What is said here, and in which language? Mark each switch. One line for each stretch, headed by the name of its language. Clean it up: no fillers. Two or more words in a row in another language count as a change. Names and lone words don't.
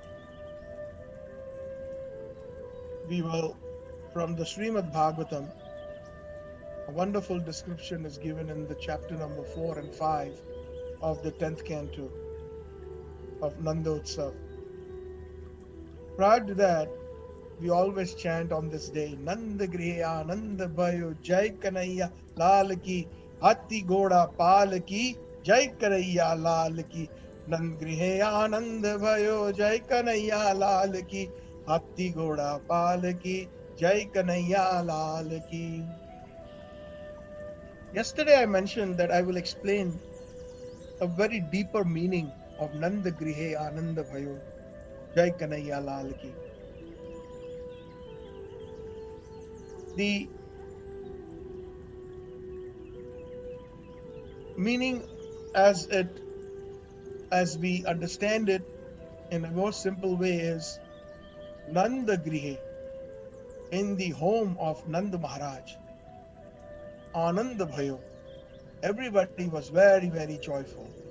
English: We will, from the Srimad Bhagavatam, a wonderful description is given in the chapter number 4 and 5 of the 10th canto of Nanda Utsav. Prior to that, we always chant on this day,
Hindi: नंद गृहे आनंद भयो जय कन्हैया लाल की, हाथी घोड़ा पाल की, जय कन्हैया लाल की. नंद गृहे आनंद भयो जय कन्हैया लाल की, हाथी घोड़ा पाल की, जय कन्हैया लाल की.
English: Yesterday I mentioned that I will explain a very deeper meaning of
Hindi: नंद गृहे आनंद भयो जय कन्हैया लाल की.
English: The meaning as we understand it in a more simple way is
Hindi: नंद गृहे,
English: in the home of Nanda Maharaj,
Hindi: आनंद भयो,
English: everybody was very, very joyful.